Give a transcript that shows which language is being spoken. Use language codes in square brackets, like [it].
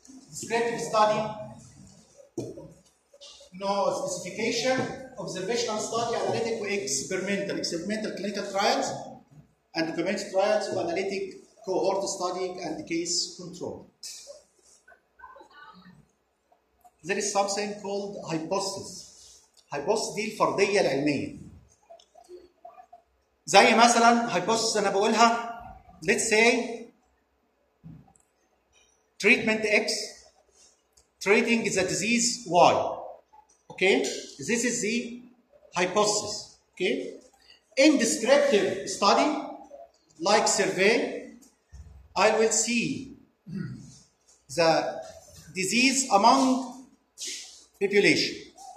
[en] Descriptive study, no specification. Observational study, analytic, experimental. Experimental clinical trials and community trials, analytic cohort study and case control. There is something called hypothesis. [ar] Hypothesis دي الفرضية العلمية. زي مثلا [en] hypothesis [ar] أنا بقولها [en] let's say treatment X treating the disease Y. Okay, this is the hypothesis. Okay, in descriptive study, like survey, I will see the disease among population.